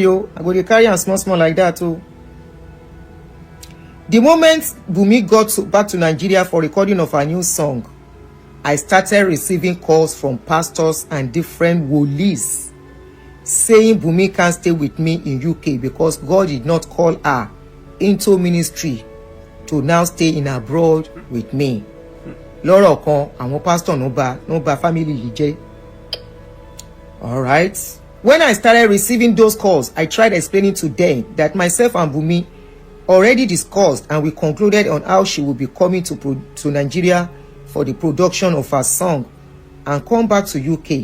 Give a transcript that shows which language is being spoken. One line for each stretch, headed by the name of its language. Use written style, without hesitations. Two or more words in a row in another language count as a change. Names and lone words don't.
English: I go to carry and small like that. The moment Bumi got back to Nigeria for recording of her new song, I started receiving calls from pastors and different wolis saying Bumi can't stay with me in UK because God did not call her into ministry to now stay in abroad with me.
Yoruba: Lọ́rọ̀ kan, àwọn pastor no ba family yìí jẹ́.
English: All right. When I started receiving those calls, I tried explaining to them that myself and Bumi already discussed and we concluded on how she will be coming to Nigeria for the production of her song and come back to UK.